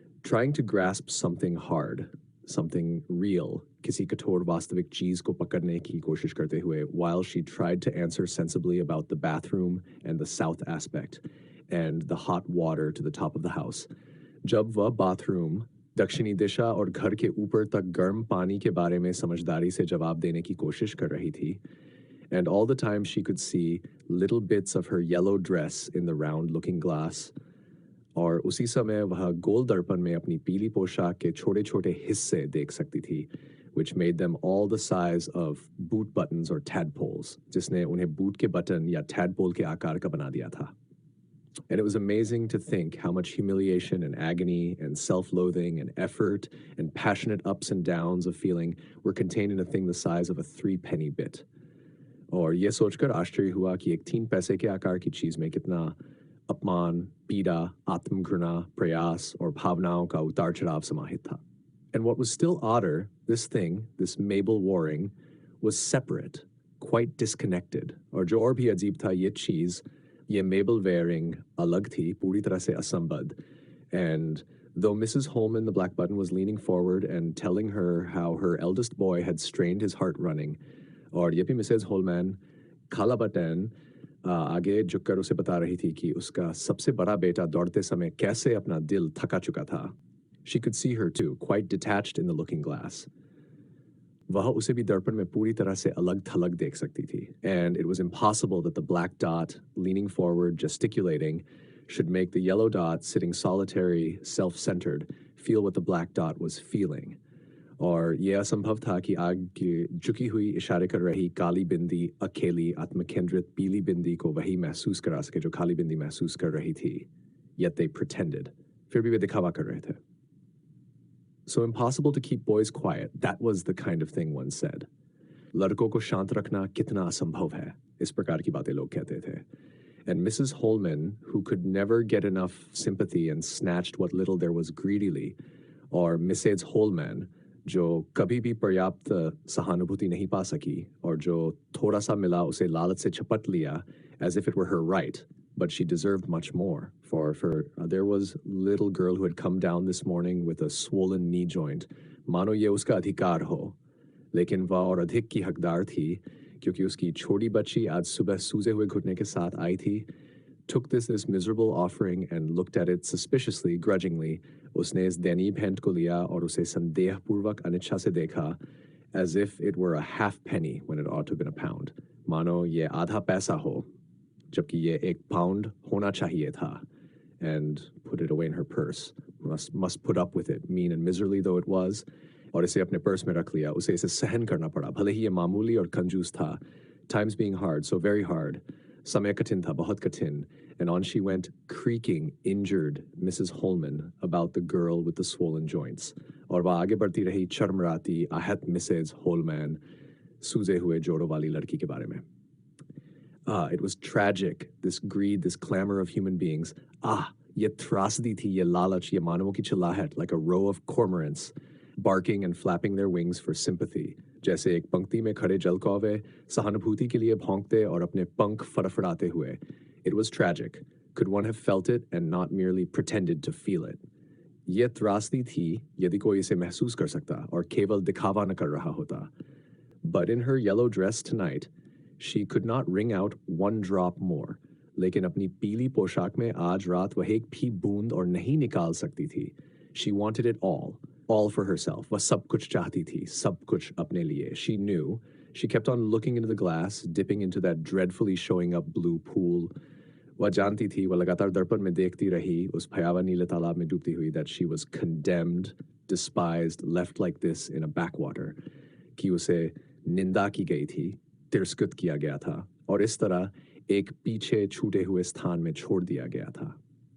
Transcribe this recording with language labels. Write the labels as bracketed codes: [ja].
[en] Trying to grasp something hard, something real, [hi] किसी कठोर वास्तविक चीज को पकड़ने की कोशिश करते हुए, [en] while she tried to answer sensibly about the bathroom and the south aspect and the hot water to the top of the house. [hi] जब वह bathroom, दक्षिणी दिशा और घर के ऊपर तक गर्म पानी के बारे में समझदारी से जवाब देने की कोशिश कर रही थी, [en] and all the time she could see little bits of her yellow dress in the round-looking glass. [hi] और उसी समय वह गोल दर्पण में अपनी पीली पोशाक के छोटे-छोटे हिस्से देख सकती थी, [en] which made them all the size of boot buttons or tadpoles, [hi] जिसने उन्हें बूट के बटन या tadpole के आकार का बना दिया था. [en] And it was amazing to think how much humiliation and agony and self-loathing and effort and passionate ups and downs of feeling were contained in a thing the size of a 3-penny bit. [hi] और ये सोचकर आश्चर्य हुआ कि एक 3 पैसे के आकार की चीज में कितना अपमान, पीड़ा, आत्मघृणा, प्रयास और भावनाओं का उतार चढ़ाव समाहित था. [en] And what was still odder, this thing, this Mabel Waring, was separate, quite disconnected. [hi] और जो और भी अजीब था, ये चीज, ये Mabel Waring अलग थी, पूरी तरह से असंबद्ध. [en] And though Mrs. Holman, the black button, was leaning forward and telling her how her eldest boy had strained his heart running, [hi] और ये भी मिसेज होलमैन काला बटन आगे झुककर उसे बता रही थी कि उसका सबसे बड़ा बेटा दौड़ते समय कैसे अपना दिल थका चुका था. [en] She could see her too, quite detached in the looking glass. [hi] वह उसे भी दर्पण में पूरी तरह से अलग थलग देख सकती थी. [en] And it was impossible that the black dot, leaning forward, gesticulating, should make the yellow dot, sitting solitary, self-centered, feel what the black dot was feeling. [hi] और यह असंभव था कि आगे झुकी हुई इशारे कर रही काली बिंदी अकेली आत्मकेंद्रित पीली बिंदी को वही महसूस करा सके जो काली बिंदी महसूस कर रही थी. [en] Yet they pretended. [hi] फिर भी वे दिखावा कर रहे थे. [en] So impossible to keep boys quiet. That was the kind of thing one said. [hi] लड़कों को शांत रखना कितना असंभव है, इस प्रकार की बातें लोग कहते थे. [en] And Mrs. Holman, who could never get enough sympathy and snatched what little there was greedily, or Mrs. [hi] Holman, जो कभी भी पर्याप्त सहानुभूति नहीं पा सकी और जो थोड़ा सा मिला उसे लालच से झपट लिया [en] as if it were her right, but she deserved much more. For there was little girl who had come down this morning with a swollen knee joint. [hi] मानो ये उसका अधिकार हो, लेकिन वह और अधिक की हकदार थी क्योंकि उसकी छोटी बच्ची आज सुबह सूजे हुए घुटने के साथ आई थी. [en] Took this miserable offering and looked at it suspiciously, grudgingly. [hi] उसने इस दयनीय भेंट को लिया और उसे संदेहपूर्वक अनिच्छा से देखा, [en] as if it were a half penny when it ought to have been a pound. [hi] मानो ये आधा पैसा हो, जबकि ये 1 pound होना चाहिए था. [en] And put it away in her purse. Must put up with it, mean and miserly though it was. [hi] और इसे अपने पर्स में रख लिया. उसे इसे सहन करना पड़ा, भले ही ये मामूली और कंजूस था. [en] Times being hard, so very hard. [hi] समय कठिन था, बहुत कठिन. [en] And on she went, creaking, injured Mrs. Holman about the girl with the swollen joints. [hi] और वह आगे बढ़ती रही चरमराती आहत Mrs. Holman, सूजे हुए जोड़ों वाली लड़की के बारे में. [en] It was tragic, this greed, this clamor of human beings. [hi] ये त्रासदी थी, ये लालच, ये मानवों की चिल्लाहट, [en] like a row of cormorants, barking and flapping their wings for sympathy. [hi] जैसे एक पंक्ति में खड़े जलकौवे सहानुभूति के लिए भौंकते और अपने पंख फड़फड़ाते हुए. [en] It was tragic. Could one have felt it and not merely pretended to feel it? [hi] ये त्रासदी थी यदि कोई इसे महसूस कर सकता और केवल दिखावा न कर रहा होता. [en] But in her yellow dress tonight, she could not wring out 1 drop more. [hi] लेकिन अपनी पीली पोशाक में आज रात वह एक भी बूंद और नहीं निकाल सकती थी. [en] She wanted it all for herself. [hi] वह सब कुछ चाहती थी, सब कुछ अपने लिए. [en] She knew, She kept on looking into the glass, dipping into that dreadfully showing up blue pool. [hi] वह जानती थी, वह लगातार दर्पण में देखती रही, उस भयावह नीले तालाब में डूबती हुई, [en] that she was condemned, despised, left like this in a backwater, [hi] कि उसे निंदा की गई थी, तिरस्कृत किया गया था, और इस तरह एक पीछे छूटे हुए स्थान में छोड़ दिया गया था.